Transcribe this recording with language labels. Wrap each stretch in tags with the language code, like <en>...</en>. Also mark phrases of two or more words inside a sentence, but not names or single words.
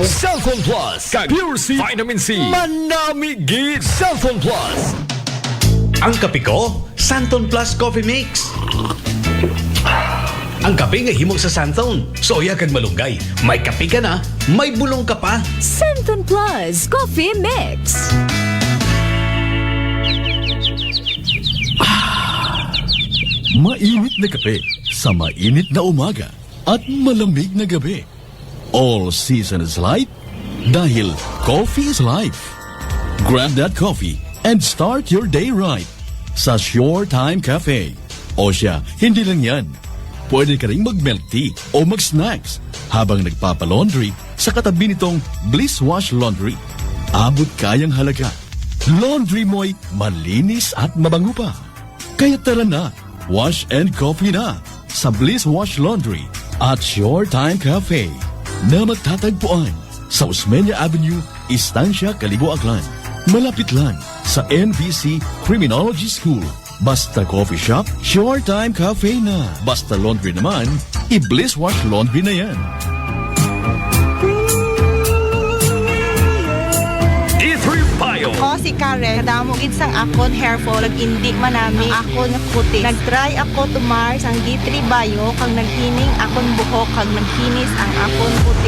<hil>Cellphone Plus kag Pure C Vitamin C. Manamigit Cellphone Plus. Ang kape ko, Santon Plus Coffee Mix. Ang kape nga himog sa Santon, soya kag malunggay.</hil> <tl>May kape ka na, may bulong ka pa. Santon Plus Coffee Mix. Mainit na kape sa mainit na umaga at malamig na gabi.</tl> <en>All season is light dahil coffee is life. Grab that coffee and start your day right sa Sure Time Cafe.</en> <tl>O siya, hindi lang yan. Pwede ka rin mag-milk tea o mag-snacks habang nagpapalaundry sa katabi nitong Bliss Wash Laundry. Abot kayang halaga. Laundry mo'y malinis at mabango pa. Kaya tara na,</tl> <en>wash and coffee</en> <tl>na sa Bliss Wash Laundry at Sure Time Cafe na magtatagpuan sa Osmeña Avenue, Estancia, Calibo, Aklan. Malapit lang sa NBC Criminology School. Basta</tl> <en>coffee shop,</en> <tl>Sure Time Cafe na. Basta laundry naman, i-Bliss Wash Laundry na yan. D3 Bio.</tl> <hil>Ako si Karen, kadamo gid sang akon</hil> <en>hair fall,</en> <hil>indi manami ako na puti. Nag-try ako tumar sang D3 Bio, kag naghining akon buhok, kag naghinis ang akon puti.</hil>